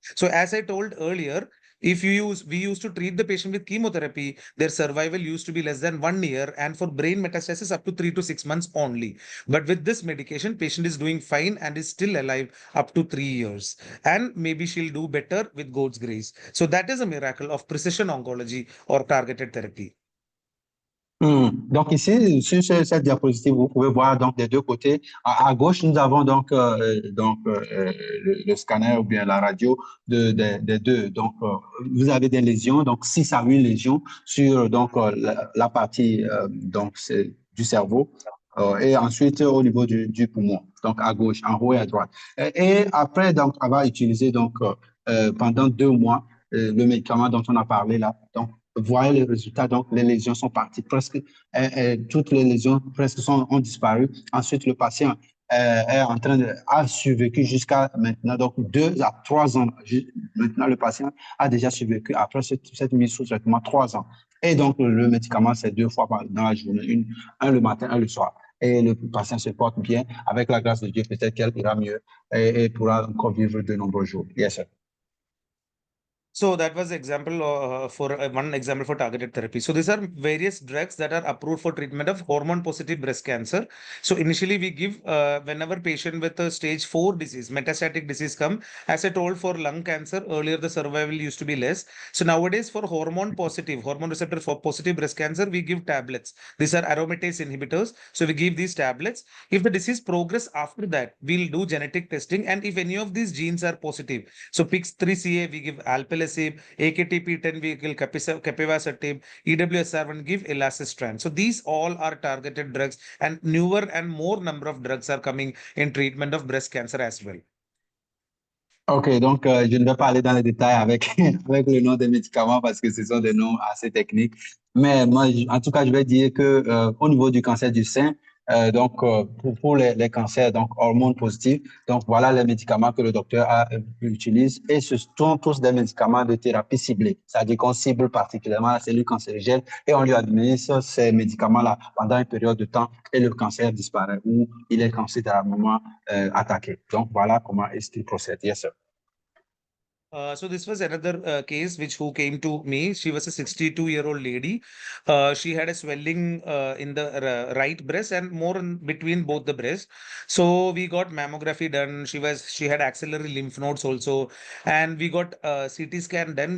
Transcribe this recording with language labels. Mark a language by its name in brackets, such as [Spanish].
[English] So as I told earlier, we used to treat the patient with chemotherapy, their survival used to be less than 1 year, and for brain metastasis up to 3 to 6 months only. But with this medication, patient is doing fine and is still alive up to 3 years. And maybe she'll do better with God's grace. So that is a miracle of precision oncology or targeted therapy. [French] Donc ici, sur cette diapositive, vous pouvez voir donc des deux côtés. À gauche, nous avons donc, le scanner ou bien la radio des deux. Donc, vous avez des lésions, donc 6 à 8 lésions sur donc, la partie du cerveau. Et ensuite, au niveau du poumon, donc à gauche, en haut et à droite. Et après, donc, on va utiliser donc, pendant 2 mois le médicament dont on a parlé là. Donc, voyez les résultats, donc les lésions sont parties presque, toutes les lésions presque ont disparu. Ensuite, le patient est en train a survécu jusqu'à maintenant, donc 2 à 3 ans. Maintenant, le patient a déjà survécu après cette mise sous traitement 3 ans. Et donc, le médicament, c'est 2 fois dans la journée, un le matin, un le soir. Et le patient se porte bien. Avec la grâce de Dieu, peut-être qu'elle ira mieux et pourra encore vivre de nombreux jours. [English] Yes, sir. So that was example for one example for targeted therapy. So these are various drugs that are approved for treatment of hormone positive breast cancer. So initially we give whenever patient with a stage 4 disease, metastatic disease come, as I told for lung cancer earlier, the survival used to be less. So nowadays for hormone receptor for positive breast cancer, we give tablets. These are aromatase inhibitors. So we give these tablets. If the disease progress after that, we'll do genetic testing. And if any of these genes are positive, so PIX3CA, we give alpelisib, AKTP10, we give capivasertib, EWSR1, give elacestrant. So these all are targeted drugs, and newer and more number of drugs are coming in treatment of breast cancer as well. [French] Ok, donc je ne vais pas aller dans les détails avec, avec le nom des médicaments parce que ce sont des noms assez techniques. Mais moi, en tout cas, je vais dire que au niveau du cancer du sein, pour les cancers, donc hormones positives, donc voilà les médicaments que le docteur utilise et ce sont tous des médicaments de thérapie ciblée. C'est-à-dire qu'on cible particulièrement la cellule cancérigène et on lui administre ces médicaments-là pendant une période de temps et le cancer disparaît ou il est considérablement attaqué. Donc voilà comment est-ce qu'il procède. [English] Yes, sir. So this was another case who came to me. She was a 62-year-old lady. She had a swelling in the right breast and more in between both the breasts. So we got mammography done. She had axillary lymph nodes also, and we got CT scan done.